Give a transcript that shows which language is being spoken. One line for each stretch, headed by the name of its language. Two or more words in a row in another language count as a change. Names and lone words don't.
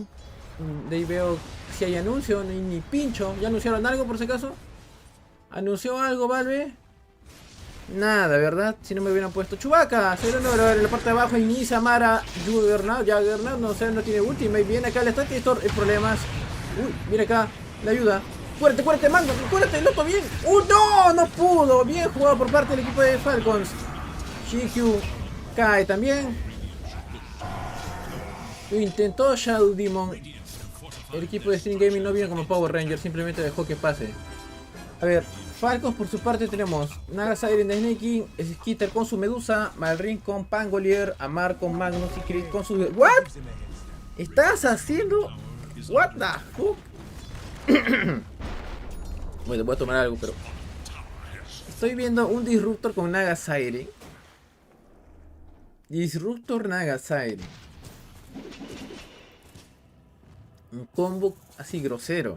Spanish: De ahí veo si hay anuncio, ni pincho. ¿Ya anunciaron algo por si acaso? ¿Anunció algo, Valve? Nada, ¿verdad? Si no me hubieran puesto Chewbacca, en la parte de abajo inicia Mara, Juggernaut, no sé, no tiene ultimate. Viene acá el stack y problemas. Uy, mira acá, la ayuda. Cuérate, cuérate, Mango, cuérate, loco, bien. No, no pudo. Bien jugado por parte del equipo de Falcons. GQ cae también. Lo intentó Shadow Demon. El equipo de Stream Gaming no vino como Power Ranger, simplemente dejó que pase. A ver, Falcons por su parte tenemos Naga Siren de Snakey, Skitter con su Medusa, Malrin con Pangolier, Amar con Magnus y Chris con su... ¿What? ¿Estás haciendo?
English: What the fuck?
Spanish: Bueno, voy a tomar algo, pero... Estoy viendo un Disruptor con Naga Siren. Disruptor Naga Siren. Un combo así grosero.